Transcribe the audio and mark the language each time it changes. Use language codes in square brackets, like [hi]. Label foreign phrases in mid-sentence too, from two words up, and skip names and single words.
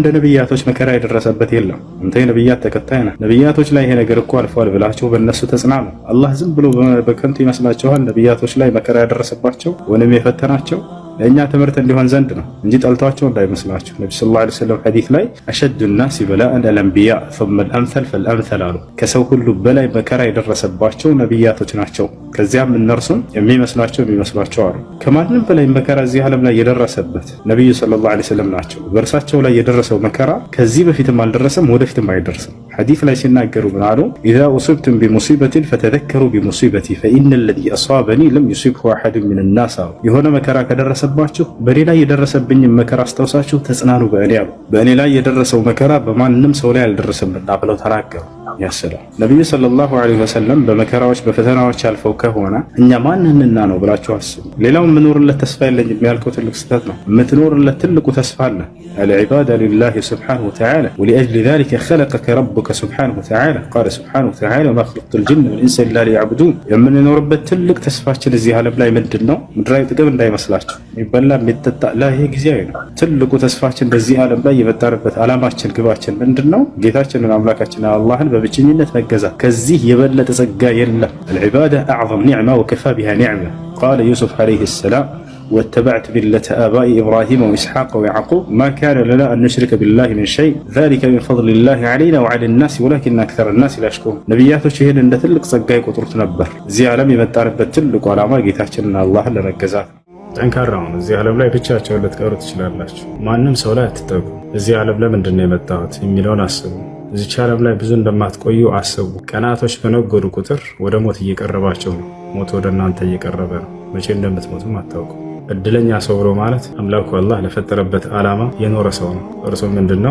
[am] ነብያቶች መከራ የደረሰበት የለም። እንተ ነብያት ተከታይ ነህ። ነብያቶች ላይ ይሄ ነገር እኮ አልፏል ብላችሁ በእነሱ ተጽናኑ። አላህ ዝም ብሎ በከንቱ ይመስላችኋል ነብያቶች ላይ መከራ ያደረሰባቸው ወንም የፈተናቸው ለእኛ ትምህርት እንዲሆን ዘንድ ነው እንጂ ጠልቷቸው እንዳይመስላችሁ። ነብዩ [ar] صلى الله عليه وسلم [am] ሐዲስ ላይ አሸዱ [ar] الناس بلاء الانبياء ثم الامثل فالامثل [am] አሉ። ከሰው ሁሉ በላይ መከራ የደረሰባቸው ነብያቶች ናቸው። ከዚያም እነርሱም የሚመስሏቸው አሉ። ከማንም በላይ መከራ እዚህ ዓለም ላይ የደረሰበት ነብዩ [ar] صلى الله عليه وسلم [am] ናቸው። በእርሳቸው ላይ የደረሰው መከራ ከዚህ በፊትም አልደረሰም፣ ወደፊትም አይደርስም። ሐዲስ ላይ ሲናገሩ ምን አሉ? [ar] إذا أصبتم بمصيبة فتذكروا بمصيبتي فإن الذي أصابني لم يصبه أحد من الناس [am] የሆነ መከራ ከደረሰ በእኔ ላይ የደረሰብኝ መከራ አስታውሳችሁ ተጽናኑ በእኔ አሉ። በእኔ ላይ የደረሰው መከራ በማንም ሰው ላይ አልደረሰምና ብለው ተናገሩ። ያሰላም ነብዩ [ar] صلى الله عليه وسلم [am] በመከራዎች በፈተናዎች አልፈው ከሆነ እኛ ማንንና ነው ብላችሁ አስቡ። ሌላው የምኖርለት ተስፋ የለኝ የሚያልከው ትልቅ ስህተት ነው። የምትኖርለት ትልቁ ተስፋ አለ። [ar] العبادة لله سبحانه وتعالى ولأجل ذلك خلقك ربك سبحانه وتعالى قال سبحانه وتعالى وما خلقت الجن والإنس إلا ليعبدون [am] የምንኖርበት ትልቅ ተስፋችን እዚህ ዓለም ላይ ምንድነው? ምድራዊ ጥቅም እንዳይመስላችሁ የሚበላ የሚጠጣ ላይ ይሄ ጊዜያዊ ነው። ትልቁ ተስፋችን በዚህ ዓለም ላይ የመጣንበት ዓላማችን ግባችን ምንድነው? ጌታችንን አምላካችንን አላህን በብቸኝነት መገዛት። ከዚህ የበለጠ ጸጋ የለም። [ar] العبادة أعظم نعمة وكفى بها نعمة قال يوسف عليه السلام واتبعت ملة آبائي إبراهيم وإسحاق ويعقوب ما كان لنا أن نشرك بالله من شيء ذلك من فضل الله علينا وعلى الناس ولكن أكثر الناس لا يشكرون [am] ነብያቶች ይሄን እንደ ትልቅ ጸጋ ይቆጥሩት ነበር። እዚህ ዓለም የመጣንበት ትልቁ ዓላማ ጌታችንን አላህን ለመገዛት። ጠንካራ ነው። እዚህ ዓለም ላይ ብቻቸውን ልትቀሩ ትችላላችሁ። ማንም ሰው ላይ አትጠጉ። እዚህ ዓለም ለምንድን ነው የመጣሁት የሚለውን አስቡ። እዚች ዓለም ላይ ብዙ እንደማትቆዩ አስቡ። ቀናቶች በነጎዱ ቁጥር ወደ ሞት እየቀረባቸው ነው። ሞት ወደ እናንተ እየቀረበ ነው። መቼ እንደምትሞቱም አታውቁ። እድለኛ ሰው ብሎ ማለት አምላኩ አላህ ለፈጠረበት ዓላማ የኖረ ሰው ነው። እርሱ ምንድነው?